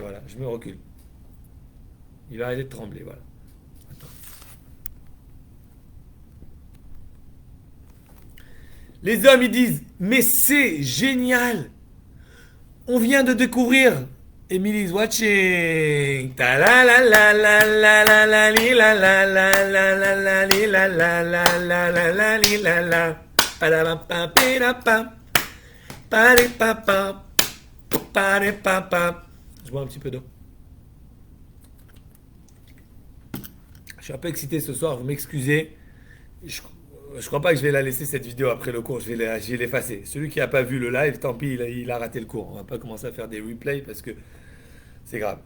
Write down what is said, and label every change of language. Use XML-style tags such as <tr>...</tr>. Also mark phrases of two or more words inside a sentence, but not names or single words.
<fr>Voilà, je me recule. Il va arrêter de trembler. Voilà. Les hommes, ils disent, mais c'est génial. On vient de découvrir.</fr> <en>Emily's watching. Ta la la la la la la la li la la la la la la li la la la la la la li la la. Padapapa pidapa. Paripapa. Paripapa.</en> <fr>Je bois un petit peu d'eau. Je suis un peu excité ce soir, vous m'excusez. Je crois pas que je vais la laisser cette vidéo après le cours, je vais l'effacer. Celui qui n'a pas vu le live, tant pis, il a raté le cours. On va pas commencer à faire des replays parce que c'est grave.</fr>